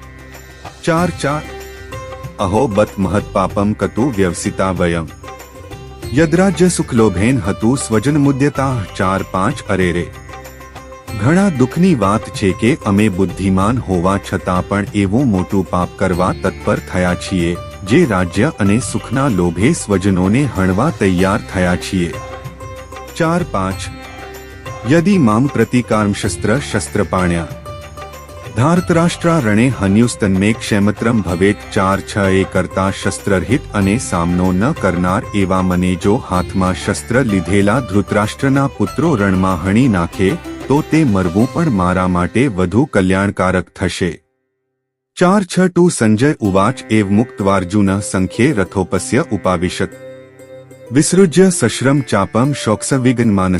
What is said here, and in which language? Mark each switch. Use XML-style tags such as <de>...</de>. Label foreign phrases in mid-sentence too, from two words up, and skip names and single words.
<gu>4:4</gu> <sa>अहो बत महत पापम कतु व्यवसिता वयम यद्राज्य सुखलोभेन हतुं स्वजन मुद्यता</sa> <gu>4:5 અરે રે, ઘણા દુઃખની વાત છે કે અમે બુદ્ધિમાન હોવા છતાં પણ એવું મોટું પાપ કરવા તત્પર થયા છીએ જે રાજ્ય અને સુખના લોભે સ્વજનોને હણવા તૈયાર થયા છીએ. 4:5</gu> <sa>यदि मां प्रतिकारं शस्त्र शस्त्रपाण्या धार्तराष्ट्रा रणे हन्युस्तन्मे क्षेमत्रम भवेत</sa> <gu>4-6 એ કરતા શસ્ત્રરહિત અને સામનો ન કરનાર એવા મને જો હાથમાં શસ્ત્ર લીધેલા ધૃતરાષ્ટ્રના પુત્રો રણમાં હણી નાખે તો તે મરવું પણ મારા માટે વધુ કલ્યાણકારક થશે.</gu> <sa>4-6 संजय उवाच एव मुक्तवार्जुन संख्ये रथोपस्य उपाविशत विसृज्य सश्रम चापम शोकसविघ्नमानस.</sa>